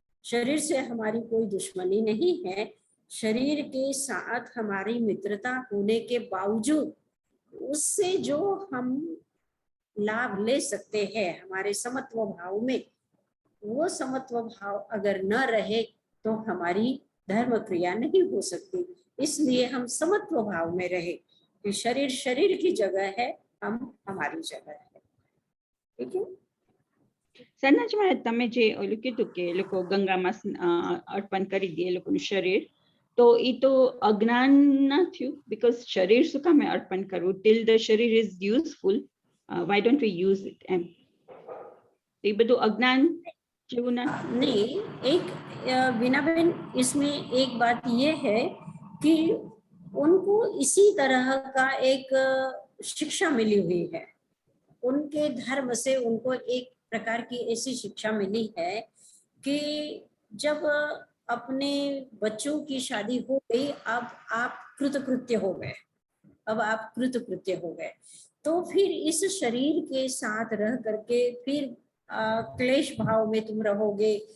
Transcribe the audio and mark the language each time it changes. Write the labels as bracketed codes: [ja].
[hi] शरीर से हमारी कोई दुश्मनी नहीं है। शरीर के साथ हमारी मित्रता होने के बावजूद उससे जो हम लाभ ले सकते हैं हमारे समत्व भाव में, वो समत्व भाव अगर न रहे तो हमारी धर्म क्रिया नहीं हो सकती। इसलिए हम समत्व भाव में रहे कि शरीर शरीर की जगह है, हम हमारी जगह है। ठीक है। [gu] સનાજ મહારાજ, તમે જે ઓલું કીધું કે એ લોકો ગંગામાં અર્પણ કરી દે એ લોકોનું શરીર, તો એ તો અજ્ઞાન ના થયું? બીકોઝ શરીર શું કામે અર્પણ કરવું? [en] Till the sharir is useful, why don't we use it? [gu] એમ એ બધું અજ્ઞાન જેવું ના? [hi] नहीं, एक बीनाबेन इसमें एक बात ये है कि उनको इसी तरह का एक शिक्षा मिली हुई है। उनके धर्म से उनको एक प्रकार की ऐसी शिक्षा मिली है कि जब अपने बच्चों की शादी हो गई, अब आप कृतकृत्य हो गए, अब आप कृतकृत्य हो गए, तो फिर इस शरीर के साथ रह करके फिर क्लेश भाव में तुम रहोगे।